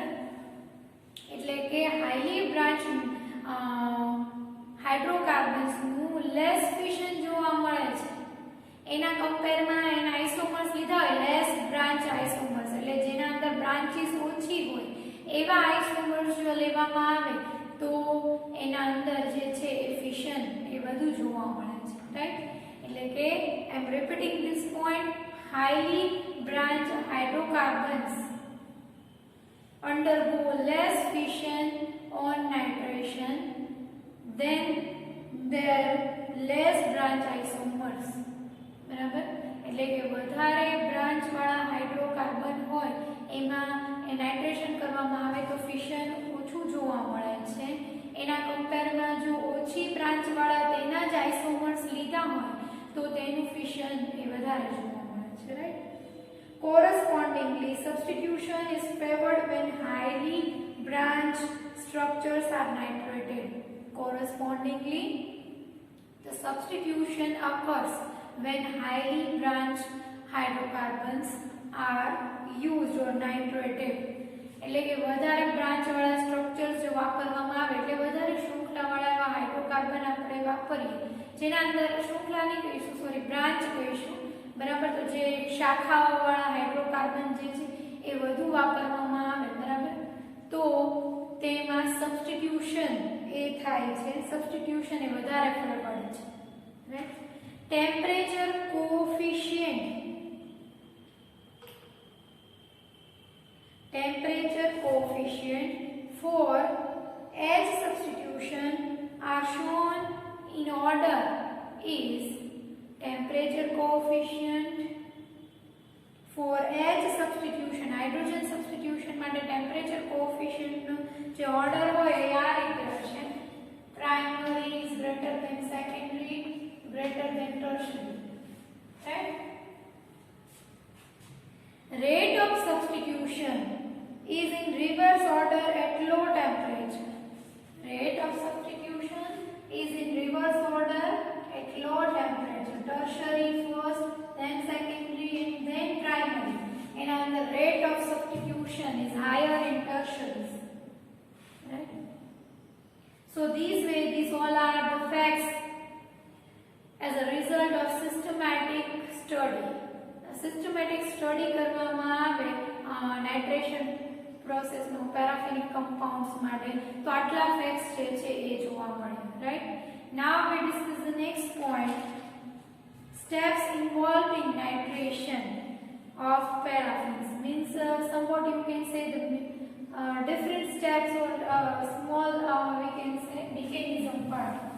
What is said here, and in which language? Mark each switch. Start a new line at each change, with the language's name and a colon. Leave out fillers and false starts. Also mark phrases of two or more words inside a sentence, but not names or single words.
Gujarati: એટલે કે
English: highly branch hydrocarbons
Gujarati: નું
English: less fission
Gujarati: જોવા મળે છે એના કમ્પેરમાં એના આઇસોમર્સ લીધા હોય
English: less branch isomers
Gujarati: એટલે જેના અંદર બ્રાન્ચીસ ઓછી હોય એવા આઇસોમર્સ જો લેવામાં આવે તો એના અંદર જે છે એ ફિશન એ વધુ જોવા મળે છે, રાઈટ. એટલે કે
English: I am repeating this point, highly branch hydrocarbons undergo less fission on nitration than their less branch isomers,
Gujarati: બરાબર. એટલે કે વધારે બ્રાન્ચ વાળા હાઇડ્રોકાર્બન હોય એમાં એ નાઇટ્રેશન કરવામાં આવે તો ફિશન ઓછું જોવા મળે છે એના કમ્પેરમાં જો ઓછી બ્રાન્ચ વાળા તેના જ આઇસોમર્સ લીધા હોય તો તેનું ફિશન એ વધારે જોવા મળે છે, રાઈટ.
English: Correspondingly, substitution is favored when highly branched structures are nitrated. Correspondingly, the substitution occurs when highly branched hydrocarbons are used or nitrated.
Gujarati: એટલે કે વધારે બ્રાન્ચ વાળા સ્ટ્રક્ચર્સ જો વાપરવામાં આવે એટલે વધારે શૃંખલાવાળા એવા હાઇડ્રોકાર્બન આપણે વાપરીએ જેના અંદર શૃંખલા નહીં કહીશું, સોરી બ્રાન્ચ કહીશું, બરાબર. તો જે શાખાઓવાળા હાઇડ્રોકાર્બન જે છે એ વધુ વાપરવામાં આવે, બરાબર, તો તેમાં સબસ્ટિટ્યુશન એ થાય છે, સબસ્ટિટ્યુશન એ વધારે ફરક પડે છે, રાઈટ.
English: temperature coefficient for H substitution are shown in order is temperature coefficient for H substitution, hydrogen substitution માટે temperature coefficient
Gujarati: નો જે ઓર્ડર હોય એ આ રીતે હશે.
English: Primary is greater than secondary, greater than tertiary, right. Rate of substitution is in reverse order at low temperature. Rate of substitution is in reverse order at low temperature. Tertiary first, then secondary, and then primary. And the rate of substitution is higher in tertiaries. Right? So these all are the facts as a result of systematic study. A systematic study
Gujarati: કરવામાં આવે નાઇટ્રેશન પ્રોસેસનો
English: paraffinic compounds
Gujarati: માટે તો આટલા ફેક્ટ્સ જે છે એ જોવા મળે, રાઈટ.
English: Now we discuss the next point, steps involved in nitration of paraffins. Means somewhat you can say the different steps or small we can say mechanism part.